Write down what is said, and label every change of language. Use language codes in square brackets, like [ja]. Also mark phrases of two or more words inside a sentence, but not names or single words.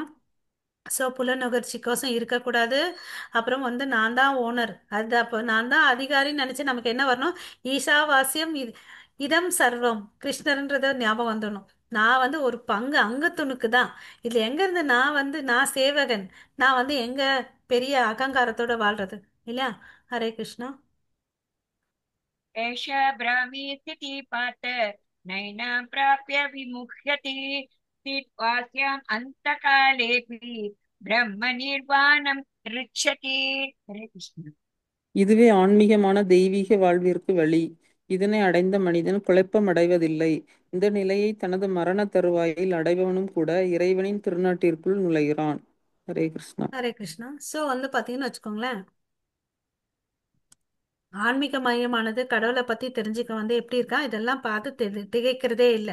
[ta] ஸோ புலநுகர்ச்சிக்கோசம் இருக்கக்கூடாது. அப்புறம் வந்து நான் தான் ஓனர், அது அப்போ நான் தான் அதிகாரின்னு நினச்சி நமக்கு என்ன வரணும், [sa] ईशावास्यम् इदं सर्वम् [ta] கிருஷ்ணர்ன்றத ஞாபகம் வந்துடணும். நான் வந்து ஒரு பங்கு அங்கத்துணுக்கு தான். இதில் எங்கேருந்து நான் வந்து நான் சேவகன், நான் வந்து எங்கே பெரிய அகங்காரத்தோட வாழ்றது இல்லையா? [sa] हरे कृष्णा। एषा ब्राह्मी स्थितिः पार्थ नैनां प्राप्य विमुह्यति स्थित्वास्याम् अन्तकालेऽपि ब्रह्मनिर्वाणं ऋच्छति। हरे कृष्ण। [ta] இதுவே ஆன்மீகமான தெய்வீக வாழ்விற்கு வழி. இதனை அடைந்த மனிதன் குழப்பம் அடைவதில்லை. இந்த நிலையை தனது மரண தருவாயில் அடைபவனும் கூட இறைவனின் திருநாட்டிற்குள் நுழைகிறான். [sa] हरे कृष्णा. हरे कृष्णा. [ta] ஸோ வந்து பார்த்தீங்கன்னு வச்சுக்கோங்களேன், ஆன்மீக மையமானது கடவுளை பத்தி தெரிஞ்சுக்க வந்து எப்படி இருக்கா, இதெல்லாம் பார்த்து திகைக்கிறதே இல்லை.